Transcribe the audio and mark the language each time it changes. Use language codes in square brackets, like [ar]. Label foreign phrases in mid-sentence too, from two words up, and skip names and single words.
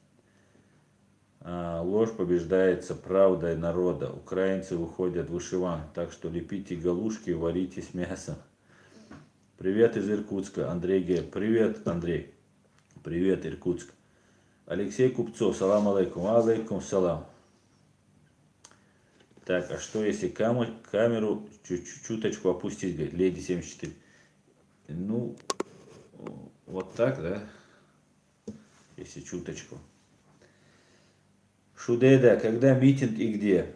[ru] Ложь побеждается правдой народа. Украинцы выходят в вышиван, так что лепите галушки, варите с мясом. Привет из Иркутска, Андрей Г. Привет, Андрей. Привет, Иркутск. Алексей Купцов, [ar] سلام عليكم. عليكم سلام. [ru] Так, а что если камеру чуточку опустить, говорит, Леди 74? Ну, вот так, да? Если чуточку. Шудеда, когда митинг и где?